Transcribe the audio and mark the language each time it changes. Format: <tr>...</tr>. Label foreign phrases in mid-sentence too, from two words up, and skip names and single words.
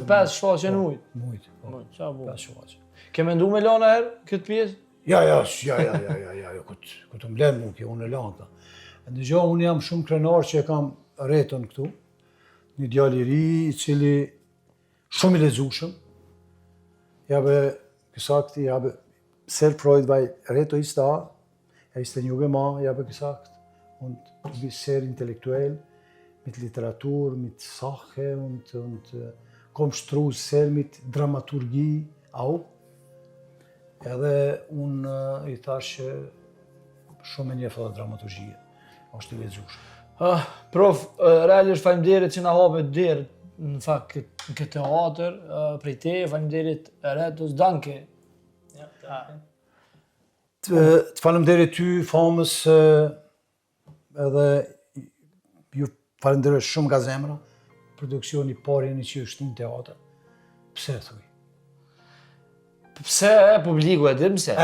<sq>Me 5 shfaqje në mujt? Mujt, po. Mujt, qa bu? 5 shfaqje. Ke mendu me lana herë këtë pjesë? Ja, këtë mblen mu kjo, unë e lanta. Në gjë, unë jam shumë krenar që e kam Reton këtu, një djalë I ri, I cili shumë I lexueshëm.</sq> <de>Ja habe gesagt, ich habe sehr freut, weil Reto ist da, ist ein junger Mann, ich habe gesagt, und du bist sehr intellektuell, mit Literatur, mit Sache und kommst raus sehr mit Dramaturgie auch.</de> <sq>Edhe unë I thash që shumë e njeh edhe dramaturgjie. Është I lexuar. Prof, realisht faleminderit që na hape derë në fakt në këtë teatr, prej te, faleminderit Retus,</sq> <de>danke. Ja, danke.</de> <sq>Të falemderit ty, famës, edhe ju falemderoj shumë nga zemra, produksioni parë jeni që është në teatr. Pse thuj? Pse publiku e di pse?</sq>